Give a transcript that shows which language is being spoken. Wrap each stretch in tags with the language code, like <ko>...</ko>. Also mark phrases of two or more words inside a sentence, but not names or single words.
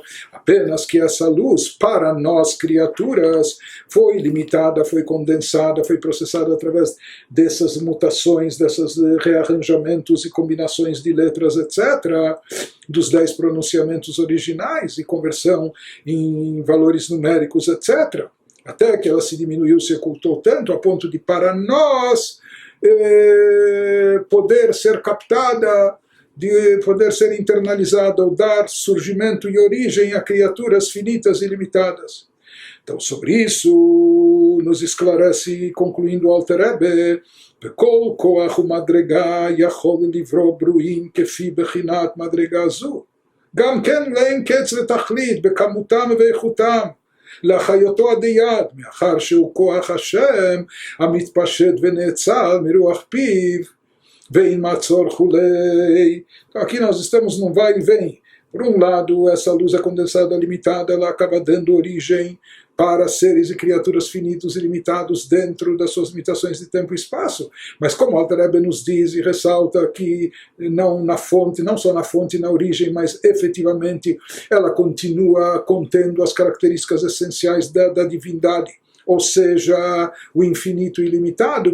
<pt>Apenas que essa luz, para nós criaturas, foi limitada, foi condensada, foi processada através dessas mutações, desses rearranjamentos e combinações de letras, etc., dos 10 pronunciamentos originais e conversão em valores numéricos, etc., até que ela se diminuiu, se ocultou tanto, a ponto de, para nós, poder ser captada, de poder ser internalizada, ou dar surgimento e origem a criaturas finitas e limitadas. Então, sobre isso, nos esclarece, concluindo o Alter Rebbe,</pt> <he>בכל כוח ומדרגה יכול לברוא ברואים כפי בחינת מדרגה זו. גם כן לאין קץ ותכלית בכמותם ואיכותם, להחיותו עד יד, מאחר שהוא כוח השם המתפשט ונאצל מרוח פיו, ואין מעצור כולי.</he> <pt>Então, aqui nós estamos num vai e vem. Por um lado, essa luz é condensada limitada, ela acaba dando origem para seres e criaturas finitos e limitados dentro das suas limitações de tempo e espaço. Mas como o Alter Rebbe nos diz e ressalta que não na fonte, não só na fonte e na origem, mas efetivamente ela continua contendo as características essenciais da divindade, ou seja, o infinito ilimitado.</pt>